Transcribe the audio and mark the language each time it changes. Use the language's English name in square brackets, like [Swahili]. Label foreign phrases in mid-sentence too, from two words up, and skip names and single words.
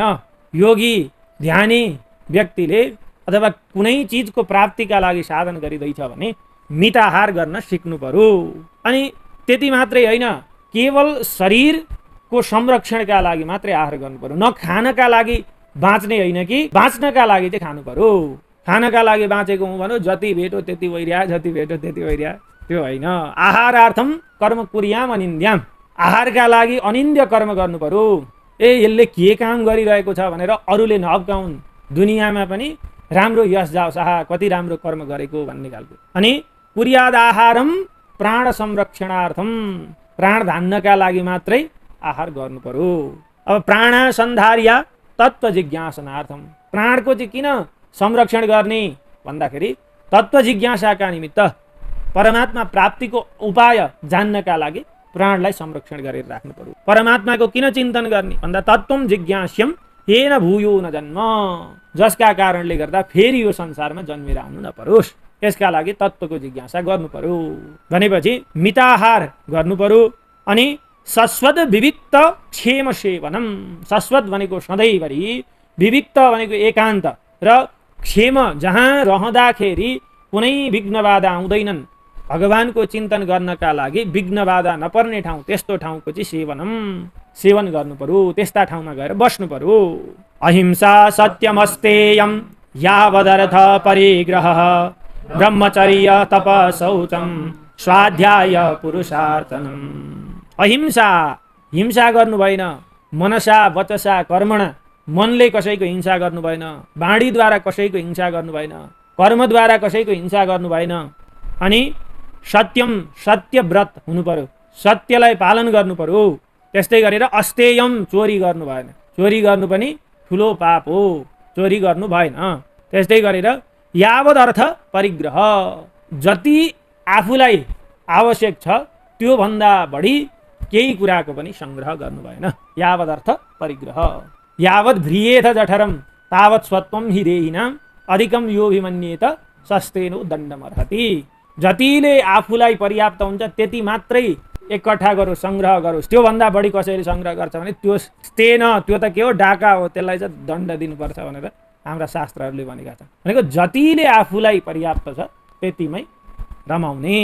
[Nepali] योगी ध्यानी व्यक्तिले अथवा कुनै चिजको प्राप्तिका लागि साधन गरिँदैछ भने मिताहार गर्न सिक्नु पर्यो। अनि त्यति मात्रै होइन केवल शरीरको संरक्षणका लागि मात्रै आहार गर्नु पर्यो। न खानका लागि बाँच्ने होइन कि बाँच्नका लागि चाहिँ खानु पर्यो। खानका लागि बाँचेको हुँ भनौँ जति भेट्यो त्यति वैर्या जति भेट्यो त्यति वैर्या त्यो होइन। [Sanskrit] आहारार्थम कर्म कुर्याम अनिन्द्याम [Nepali] आहारका लागि अनिन्द्य कर्म गर्नु पर्यो। यसले के काम गरिरहेको छ भनेर अरूले नअप्काउन् दुनियाँमा पनि राम्रो यश जाओस् आहा कति राम्रो कर्म गरेको भन्ने खालको। अनि [Sanskrit] कुर्याद आहारम प्राण संरक्षणार्थम [Nepali] प्राण धान्नका लागि मात्रै आहार गर्नु पर्यो। अब [Sanskrit] प्राण सन्धार्या तत्त्व जिज्ञासनार्थम [Nepali] प्राणको चाहिँ किन संरक्षण गर्ने भन्दाखेरि तत्त्व जिज्ञासाका निमित्त परमात्मा प्राप्तिको उपाय जान्नका लागि प्राणलाई संरक्षण गरेर राख्नु पर्यो। परमात्माको किन चिन्तन गर्ने भन्दा [Sanskrit] तत्त्वम जिज्ञास्यम येन भूयो न जन्म, [Nepali] जसका कारणले गर्दा फेरि यो संसारमा जन्मेर आउनु नपरोस्, यसका लागि तत्त्वको जिज्ञासा गर्नु पर्यो। भनेपछि मिताहार गर्नु पर्यो। अनि [Sanskrit] शश्वत विविक्त क्षेम सेवनम, [Nepali] शश्वत भनेको सधैँभरि, विविक्त भनेको एकान्त र क्षेम जहाँ रहँदाखेरि कुनै विघ्न बाधा आउँदैनन्, भगवानको चिन्तन गर्नका लागि विघ्न बाधा नपर्ने ठाउँ, त्यस्तो ठाउँको चाहिँ सेवन गर्नु पर्यो। त्यस्ता ठाउँमा गएर बस्नु पर्यो। [Sanskrit] अहिंसा सत्यमस्तेयम यावदर्थ परिग्रह ब्रह्मचर्य तप शौचम स्वाध्याय पुरुषार्थनम। [Nepali] अहिंसा, हिंसा गर्नु भएन, [Sanskrit] मनसा वचसा कर्मणा, [Nepali] मनले कसैको हिंसा गर्नु भएन, बाणीद्वारा कसैको हिंसा गर्नु भएन, कर्मद्वारा कसैको हिंसा गर्नु भएन। अनि सत्यम, सत्य व्रत हुनु पर्यो, सत्यलाई पालन गर्नु पर्यो। त्यस्तै गरेर अस्तेयम, चोरी गर्नु भएन, चोरी गर्नु पनि ठुलो पाप हो, चोरी गर्नु भएन। त्यस्तै गरेर [Sanskrit] यावद अर्थ परिग्रह, [Nepali] जति आफूलाई आवश्यक छ त्यो भन्दा बढी केही कुराको पनि संग्रह गर्नु भएन। [Sanskrit] यावद अर्थ परिग्रह। यावद भ्रियेथ जठरम तावत स्वत्वम हि देहिनाम अधिकम योभिमन्येत सस्तेनो दण्डमर्हति। [Nepali] जतिले आफूलाई पर्याप्त हुन्छ त्यति मात्रै एकट्ठा गरोस्, संग्रह गरोस्। त्योभन्दा बढी कसैले संग्रह गर्छ भने त्यो स्तेन, त्यो त के हो, डाका हो, त्यसलाई चाहिँ दण्ड दिनुपर्छ भनेर हाम्रा शास्त्रहरूले भनेका छन्। भनेको जतिले आफूलाई पर्याप्त छ त्यतिमै रमाउने।